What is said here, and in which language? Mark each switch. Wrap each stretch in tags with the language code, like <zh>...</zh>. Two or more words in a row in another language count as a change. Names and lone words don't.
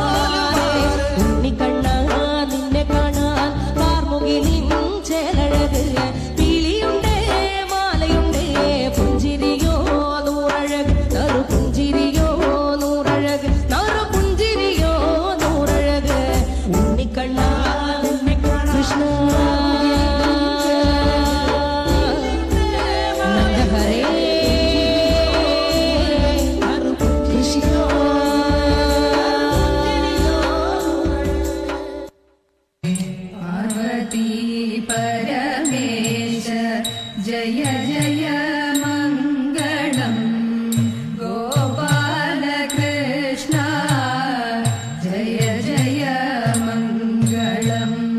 <ml>ഉണ്ണിക്കണ്ണ നിന്നെ കാണാൻ കാർമുകിലിൻ ചേലഴക് പീലിയുണ്ട് മാലയുണ്ട് പുഞ്ചിരിയോ നൂറഴക് നറു പുഞ്ചിരിയോ നൂറഴക് നറു പുഞ്ചിരിയോ നൂറഴക് ഉണ്ണിക്കണ്ണ നിന്നെ കാണാൻ കൃഷ്ണ നന്ദഹരേ നറു കൃഷ്ണ</ml> <sa>पार्वती परमेश जय जय मङ्गलम् गोपाल कृष्ण जय जय मङ्गलम्</sa>